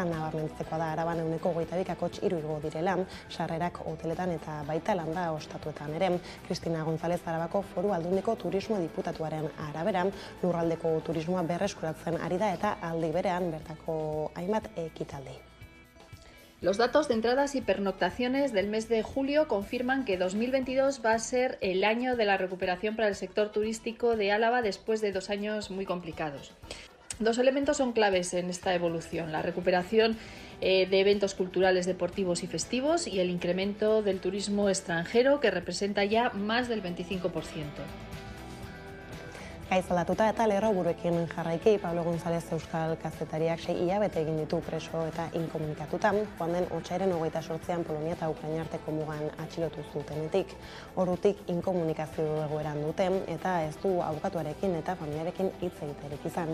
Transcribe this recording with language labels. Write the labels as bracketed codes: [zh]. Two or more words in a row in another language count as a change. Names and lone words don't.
[eu] Nabarmentzekoa da Araban 22,3 igo direla, sarrerak hoteletan eta baita landa ostatuetan ere. Cristina González Arabako Foru Aldundiko turismo diputatuaren arabera, lurraldeko turismoa berreskuratzen ari da eta aldi berean bertako hainbat ekitaldi. [es] Los datos de entradas y pernoctaciones del mes de julio confirman que 2022 va a ser el año de la recuperación para el sector turístico de Álava después de 2 años muy complicados. 2 elementos son claves en esta evolución: la recuperación de eventos culturales, deportivos y festivos y el incremento del turismo extranjero, que representa ya más del 25%. [eu] Gaizaldatuta eta lerroburuekin jarraiki, Pablo González euskal kazetariak 6 hilabete egin ditu preso eta inkomunikatuta, joan den otsailaren 28an Polonia eta Ukraina arteko mugan atxilotu zutenetik. Ordutik inkomunikazio egoeran dute eta ez du abokatuarekin eta familiarekin hitz egiterik izan.